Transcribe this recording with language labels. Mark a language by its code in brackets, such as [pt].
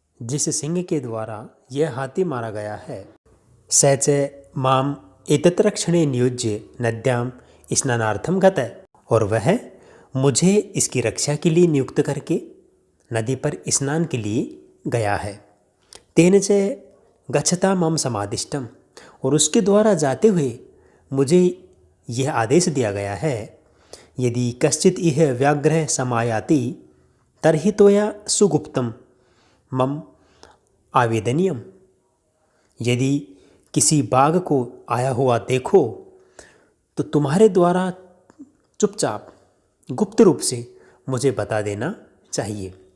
[hi] जिस सिंह के द्वारा यह हाथी मारा गया है। [sa] सच माम एतत्रक्षणे नियुज्य नद्याम स्नानार्थम गतः। [hi] और वह मुझे इसकी रक्षा के लिए नियुक्त करके नदी पर स्नान के लिए गया है। [sa] तेन च गच्छता मम समादिष्टम। [hi] और उसके द्वारा जाते हुए मुझे यह आदेश दिया गया है, [sa] यदि कश्चित इह व्याघ्र समायाति तर्हि त्वया सुगुप्तम मम आवेदनीयम। [hi] यदि किसी बाघ को आया हुआ देखो तो तुम्हारे द्वारा चुपचाप गुप्त रूप से मुझे बता देना चाहिए।